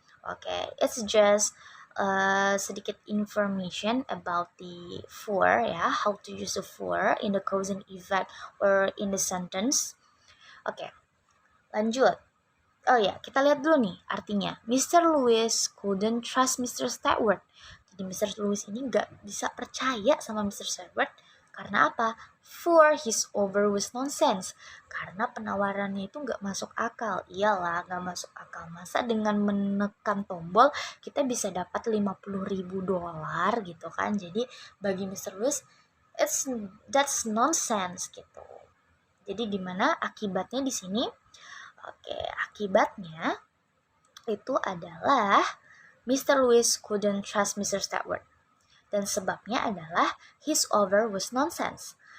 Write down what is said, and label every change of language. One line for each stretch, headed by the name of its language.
English: Oke, it's just
Indonesian: sedikit
English: information about the for ya, how to use the for in the cause and effect or in the sentence.
Indonesian: Oke, lanjut. Oh ya, kita lihat dulu nih artinya. Mr.
English: Lewis couldn't trust Mr. Stewart.
Indonesian: Jadi Mr. Lewis ini nggak bisa percaya sama Mr. Stewart Karena apa?
English: For his offer was nonsense.
Indonesian: Karena penawarannya itu nggak masuk akal. Iyalah, nggak masuk akal. Masa dengan menekan tombol kita bisa dapat $50.000 gitu kan? Jadi bagi Mr. Lewis,
English: that's nonsense
Indonesian: gitu. Jadi gimana akibatnya di sini? Oke, akibatnya itu adalah Mr.
English: Lewis couldn't trust Mr. Stabler.
Indonesian: Dan sebabnya adalah
English: his offer was nonsense.